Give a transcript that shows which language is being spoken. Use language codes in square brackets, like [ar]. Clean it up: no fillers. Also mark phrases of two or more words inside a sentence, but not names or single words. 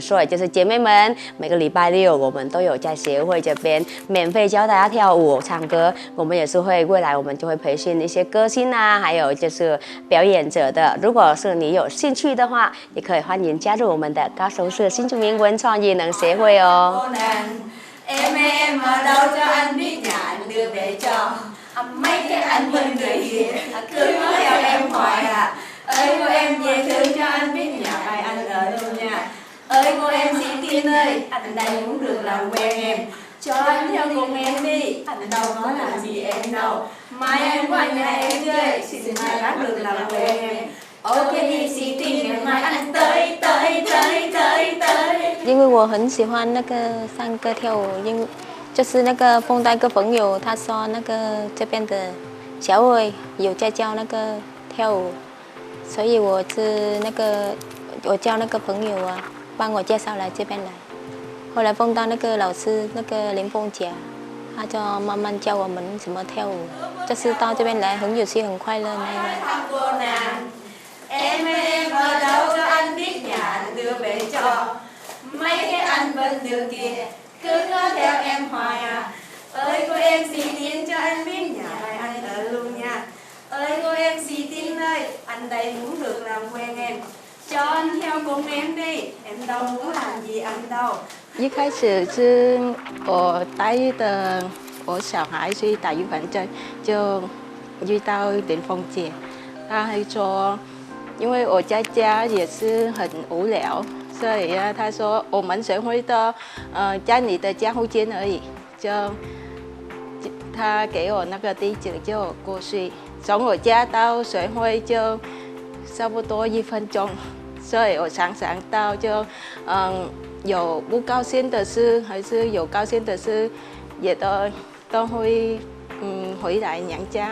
[zh] 所以就是姐妹们，每个礼拜六我们都有在协会这边免费教大家跳舞、唱歌。我们也是会未来我们就会培训一些歌星啊，还有就是表演者的。如果是你有兴趣的话，也可以欢迎加入我们的高雄市新住民文创艺能协会哦。 [vi] Em ở đâu cho anh biết nhà anh đưa về cho mấy cái anh bên người kia cứ nói theo em hoài à. Ơi cô em về thương cho anh biết nhà bài anh ở đâu nha. Ơi cô em sĩ Tiên ơi, anh đây muốn được làm quen em, cho anh theo cùng em đi, anh đâu có làm gì em đâu. Mai em qua nhà em chơi, xin mai bác được làm quen em. OK đi sĩ Tiên, ngày mai anh tới. [zh] 因为我很喜欢那个唱歌跳舞，就是那个碰到一个朋友，他说那个这边的小伟有在教那个跳舞，所以我叫那个朋友啊，帮我介绍来这边来。后来碰到那个老师，那个林凤姐，他就慢慢教我们怎么跳舞，就是到这边来很有趣很快乐那个。 [vi] Em ở đâu cho anh biết nhà anh đưa về cho mấy cái anh bên đường kia cứ nói theo em hoài à. Ơi cô em xì Tiên cho anh biết nhà này anh ở luôn nha. Ơi cô em xì Tiên ơi, anh đây muốn được làm quen em, cho anh theo cùng em đi, em đâu muốn làm gì anh đâu. [zh] 一开始是我带的我小孩去打预防针，就遇到林凤姐，她还说。因为我在家也是很无聊，所以啊，他说我们学会的，在你的家附近而已，就他给我那个地址就过去，从我家到学会就差不多1分钟，所以我常常到就，有不高兴的事还是有高兴的事，也都会回来娘家。